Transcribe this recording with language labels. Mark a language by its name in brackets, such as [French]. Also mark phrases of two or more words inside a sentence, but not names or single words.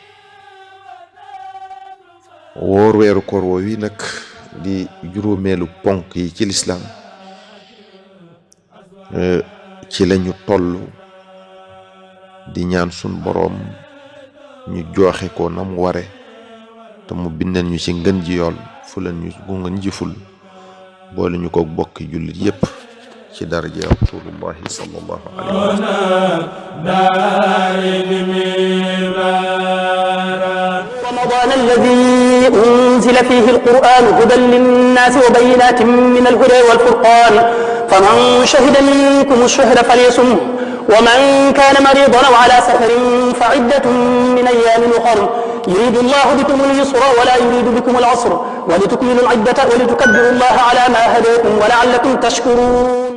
[Wolof] woor weeru koor woowu nag di juróomeelu ponk yi ci lislaam ci lañu toll di ñaan sun boroom ñu joxe ko na mu ware te mu bindal ñu ci ngën ji yool fulal ñu bu ngën ji ful boole ñu ko bokki jullit yépp ci daraja [Arabic] رسول الله صلى الله عليه وسلم. رمضان الذي أنزل فيه القرآن هدى للناس وبينات من الهدى والفرقان فمن شهد منكم الشهر فليصمه ومن كان مريضا أو على سفر فعدة من أيام أخر يريد الله بكم اليسر ولا يريد بكم العسر ولتكملوا العدة ولتكبروا الله على ما هداكم ولعلكم تشكرون.